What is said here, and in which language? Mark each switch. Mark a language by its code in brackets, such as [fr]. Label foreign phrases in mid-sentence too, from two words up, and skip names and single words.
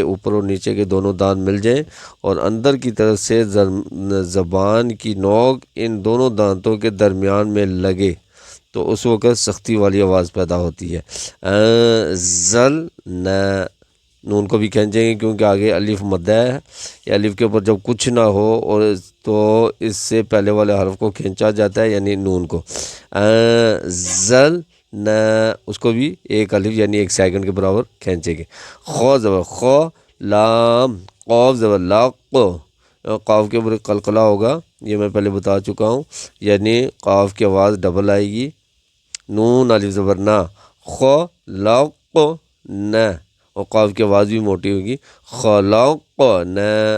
[ur] اوپر اور نیچے کے دونوں دانت مل جائیں اور اندر کی طرف سے زبان کی نوک ان دونوں دانتوں کے درمیان میں لگے تو اس وقت سختی والی آواز پیدا ہوتی ہے زل نہ نون کو بھی کھینچیں گے کیونکہ آگے الف مدہ ہے یا الف کے اوپر جب کچھ نہ ہو اور تو اس سے پہلے والے حرف کو کھینچا جاتا ہے یعنی نون کو زل نہ اس کو بھی ایک الف یعنی ایک سیکنڈ کے برابر کھینچیں گے خو زبر خو لام قاف زبر لا قاف کے اوپر قلقلہ ہوگا یہ میں پہلے بتا چکا ہوں یعنی قاف کی آواز ڈبل آئے گی نون الف زبر نا خو لا نہ اور قاف کی آواز بھی موٹی ہوگی خلق نہ